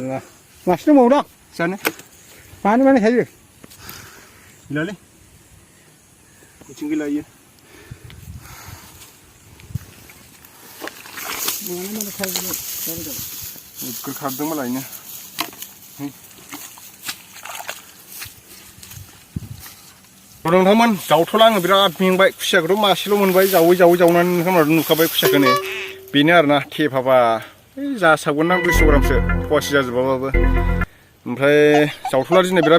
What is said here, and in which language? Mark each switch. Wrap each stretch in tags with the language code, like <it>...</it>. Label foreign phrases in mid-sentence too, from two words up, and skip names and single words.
<ko>맛있는 거 먹으라. 자네. 많이 해줘. 이랄래? 친구라 이. 많이 해줘. 그 가든 말 아니냐?</ko> <brx>नोंथांमोन जावथ'ला आङो बिराद मेंबाय खुसियाखौथ' मासेल' मोनबाय जावै जावनानै नोंथांमोनाथ' नुखाबाय खुसियाखौनो बेनो आरोना थेफाबा जासाबगोन ना 200 ग्रामसो फवासे जाजोबाबाबो ओमफ्राय जावथ'ला दिनै बिराद</brx>